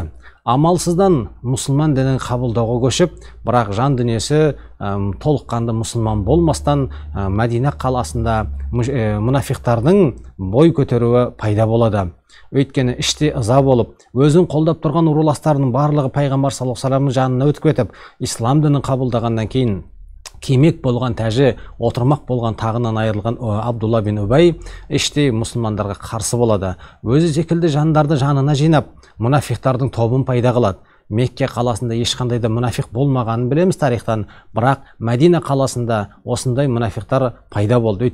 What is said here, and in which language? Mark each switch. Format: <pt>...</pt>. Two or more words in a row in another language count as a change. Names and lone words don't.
<kk>Амалсыздан мұсылман дінін қабылдауға көшіп, бірақ жан дүниесі толыққанды мұсылман болмастан Мәдина қаласында мұнафиқтардың бой көтеруі пайда болады. Өйткені іште ыза болып, өзін қолдап тұрған руластарының барлығы пайғамбар</kk> <ar>صلى الله عليه وسلم</ar> <kk>жанына өтіп кетіп, ислам дінін қабылдағаннан кейін кимек болған тәжі, отырмақ болған тағынан айырылған Абдулла бин Убай іште мұсылмандарға қарсы болады. Өзі секілді жандарды жанына жинап, мұнафиқтардың тобын пайда қылады. Мекке қаласында ешқандай да мұнафиқ болмағанын білеміз тарихтан, бірақ Мәдина қаласында осындай мұнафиқтар пайда болды.</kk>